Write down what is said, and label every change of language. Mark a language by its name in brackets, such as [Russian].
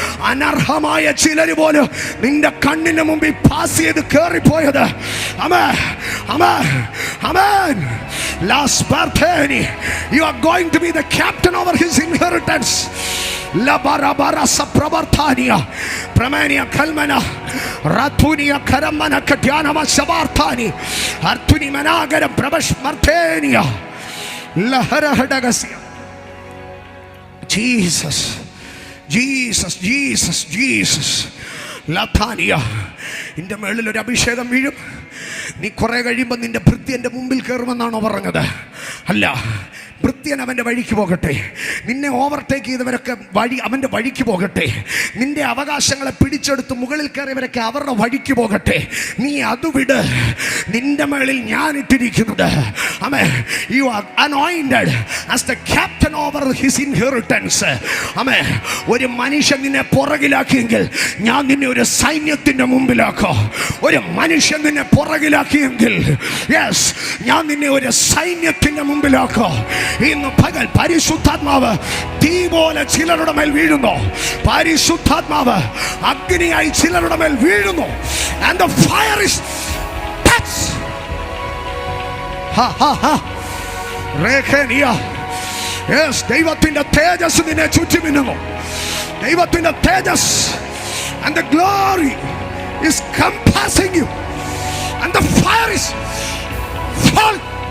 [Malayalam] അനർഹമായ ചിലര് പോലും നിന്റെ കണ്ണിന് മുമ്പിൽ പാസ് ചെയ്ത് കയറിപ്പോയത്. [English] Amen. Amen. Amen. Last birthday, you are going to be the captain over his inheritance. La barabara saprabarthania pramania kalmana ratunia karamana katyana masabarthani artuni managara prabash martenia lahara hadagasia. Jesus, Jesus, Jesus, Jesus. [Malayalam] ലഥാനിയ, നിന്റെ മേളിൽ ഒരു അഭിഷേകം വീഴും. നീ കുറെ കഴിയുമ്പോൾ നിന്റെ ഭൃത്യന്റെ മുമ്പിൽ കയറുമെന്നാണോ പറഞ്ഞത്? അല്ല, ഭൃത്യൻ അവൻ്റെ വഴിക്ക് പോകട്ടെ. നിന്നെ ഓവർടേക്ക് ചെയ്തവരൊക്കെ അവൻ്റെ വഴിക്ക് പോകട്ടെ. നിന്റെ അവകാശങ്ങളെ പിടിച്ചെടുത്ത് മുകളിൽ കയറിയവരൊക്കെ അവരുടെ വഴിക്ക് പോകട്ടെ. നീ അത് വിട്. നിന്റെ മേളിൽ ഞാൻ ഇട്ടിരിക്കുന്നത്. ആമേൻ. [English] You are anointed as the captain over his inheritance. [Malayalam] ആമേൻ. ഒരു മനുഷ്യൻ നിന്നെ പുറകിലാക്കിയെങ്കിൽ ഞാൻ നിന്നെ ഒരു സൈന്യത്തിന്റെ മുമ്പിലാക്കോ. ഒരു മനുഷ്യൻ നിന്നെ പുറകിലാക്കിയെങ്കിൽ യെസ് ഞാൻ നിന്നെ ഒരു സൈന്യത്തിന്റെ മുമ്പിലാക്കോ. ഇന്ന് പകൽ പരിശുദ്ധാത്മാവ് തീ പോലെ ചിലരുടെ മേൽ വീഴുന്നു. പരിശുദ്ധാത്മാവ് അഗ്നിയായി ചിലരുടെ മേൽ വീഴുന്നു. [English] And the fire is touch. [Malayalam] Ha ha ha. Rekenia. Yes, ദൈവത്തിന്റെ തേജസ് നിന്നെ ചുറ്റിമിന്നുന്നു. ദൈവത്തിന്റെ തേജസ് [English] and the glory is compassing you and the fire is falling.